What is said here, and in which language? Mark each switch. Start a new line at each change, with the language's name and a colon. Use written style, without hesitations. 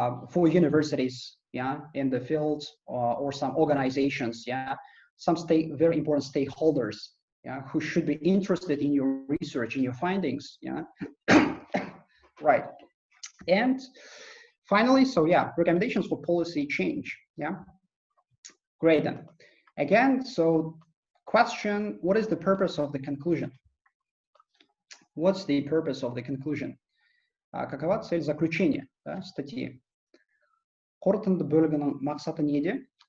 English: for universities, yeah, in the field, or some organizations, yeah, some very important stakeholders, yeah, who should be interested in your research, in your findings, yeah. Right. And finally, so yeah, recommendations for policy change, yeah. Great then. Again, so question, what is the purpose of the conclusion? What's the purpose of the conclusion?
Russian: Какова цель заключения, да, статьи?
Kazakh: Қорытынды бөлігінің мақсаты неде?